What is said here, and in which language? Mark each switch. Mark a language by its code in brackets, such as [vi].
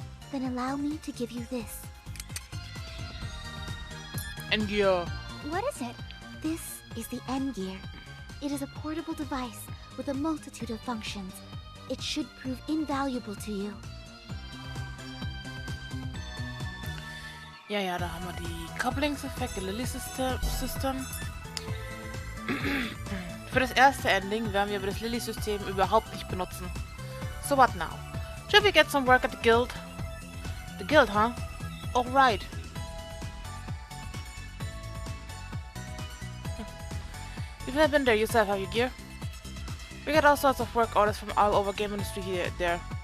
[en] Then allow me to give you this. Nepgear. What is it? This is the Nepgear. It is a portable device with a multitude of functions. It should prove invaluable to you. [de] Ja, da haben wir die Couplingseffekte, Lily System. Für das erste Ending werden wir aber das Lily-System überhaupt nicht benutzen. [en] So what now? Should we get some work at the guild? The guild, huh? Alright. You've never been there yourself, have you, Gear? We get all sorts of work orders from all over game industry there.